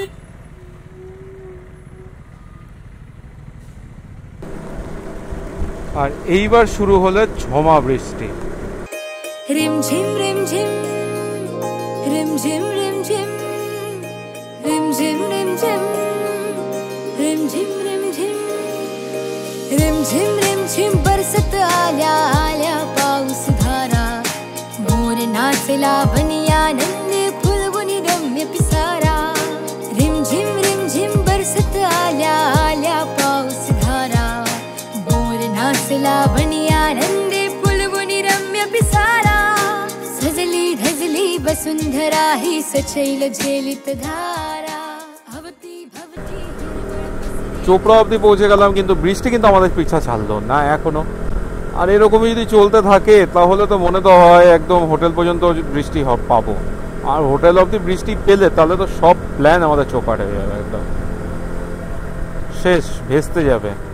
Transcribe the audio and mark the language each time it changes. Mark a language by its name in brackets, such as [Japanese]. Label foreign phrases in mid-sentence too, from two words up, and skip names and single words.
[Bangla] আর এইবার শুরু হলো ঝমা বৃষ্টি। [Marathi] रिमझिम रिमझिम रिमझिम रिमझिम रिमझिम रिमझिम रिमझिम रिमझिम रिमझिम रिमझिम बरसत आल्या आल्या पाऊस धारा मोर नाचला बनिया नंदी फुलवणी रम्य पिसारा रिमझिम रिमझिम बरसत आल्या आल्या पाऊस धारा मोर नाचला बनिया नंदी फुलवणी रम्य पिसारा सजली धजली वसुंधरा ही सचैल झेलित धारा भवती भवती [Bangla] চোপড়া অবধি পৌঁছে গেলাম, কিন্তু বৃষ্টি কিন্তু আমাদের পিছা ছাড়লো না এখনো। আর এরকমই যদি চলতে থাকে তাহলে তো মনে তো হয় একদম হোটেল পর্যন্ত বৃষ্টি পাবো। আর হোটেল অবধি বৃষ্টি পেলে তাহলে তো সব প্ল্যান আমাদের চোপাট হয়ে যাবে, একদম শেষ, ভেস্তে যাবে।